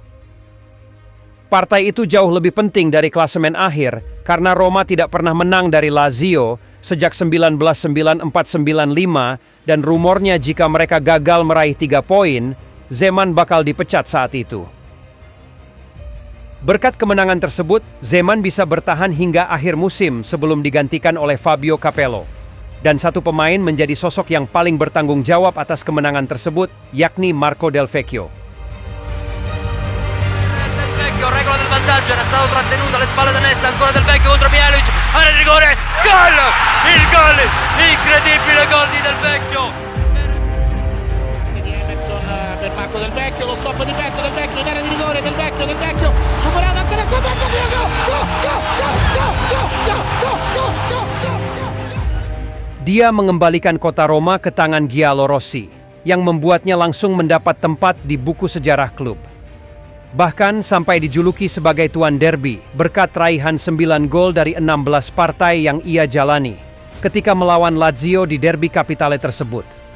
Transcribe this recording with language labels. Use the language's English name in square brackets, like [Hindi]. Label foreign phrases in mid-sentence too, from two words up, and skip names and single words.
[Indonesian] Partai itu jauh lebih penting dari klasemen akhir karena Roma tidak pernah menang dari Lazio sejak 1994-95 dan rumornya jika mereka gagal meraih 3 poin, Zeman bakal dipecat saat itu. Berkat kemenangan tersebut, Zeman bisa bertahan hingga akhir musim sebelum digantikan oleh Fabio Capello. Dan satu pemain menjadi sosok yang paling bertanggung jawab atas kemenangan tersebut, yakni Marco Del Vecchio. [Italian] Regola del vantaggio, era stato trattenuto alle spalle destra, ancora Del Vecchio contro Mielic, area di rigore, gol! Il gol, incredibile gol di Del Vecchio! Di Emerson per Marco Del Vecchio, lo stop di petto Del Vecchio in area di rigore, Del Vecchio, superato anche Del Vecchio, [Indonesian] Dia mengembalikan kota Roma ke tangan Giallo Rossi, yang membuatnya langsung mendapat tempat di buku sejarah klub. Bahkan sampai dijuluki sebagai tuan derby berkat raihan 9 gol dari 16 partai yang ia jalani ketika melawan Lazio di Derby Capitale tersebut.